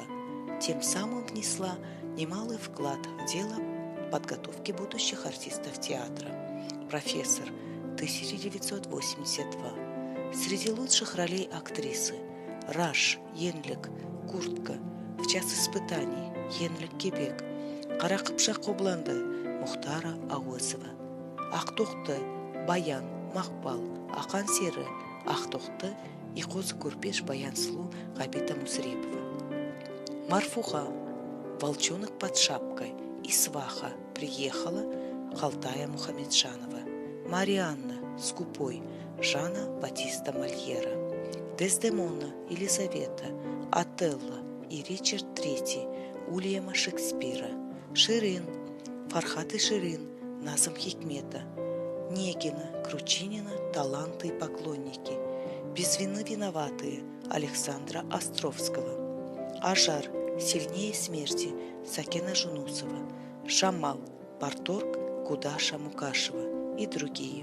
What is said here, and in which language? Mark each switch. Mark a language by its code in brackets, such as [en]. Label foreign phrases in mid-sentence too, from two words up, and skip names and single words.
[ru] Тем самым внесла немалый вклад в дело подготовки будущих артистов театра. Профессор, 1982. Среди лучших ролей актрисы: Раш, Енлік, Куртка, В час испытаний, Енлік Кебек, Қара қыпшақ қобланды, Мұхтара Ауызова, Ақтоқты, Баян, Мақпал, Ақан сері, Ақтоқты, и қозы көрпеш Баян Сұлу Ғабита Мусрепова. Марфуха, Волчонок под шапкой и Сваха приехала Халтая Мухамеджанова. Марианна, Скупой, Жана Батиста Мольера. Дездемона, Елизавета, Отелло и Ричард III, Уильяма Шекспира, Ширин, Фархат и Ширин, Назым Хикмета, Негина, Кручинина, таланты и поклонники, Без вины виноватые, Александра Островского, Ажар, сильнее смерти, Сакена Жунусова, Шамал, Парторг, Кудаша Мукашева и другие.